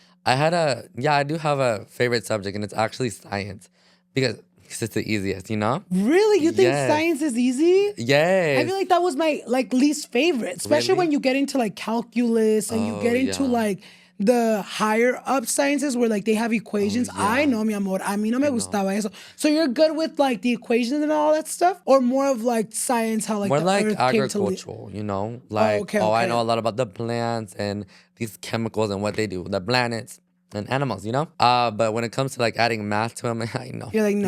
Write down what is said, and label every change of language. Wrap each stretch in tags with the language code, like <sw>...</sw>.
<en>I do have a favorite subject, and it's actually science because it's the easiest, Really? You think science is easy? Yes. I feel like that was my least favorite, especially when you get into like calculus and you get into like the higher up sciences where like they have equations. I know,</en> <es>mi amor, a mí no me gustaba eso.</es> <en>So you're good with like the equations and all that stuff, or more of like science, how like more the like earth agricultural, Like, I know a lot about the plants and these chemicals and what they do, the planets and animals, But when it comes to like adding math to them, I know. You're like, no.</en>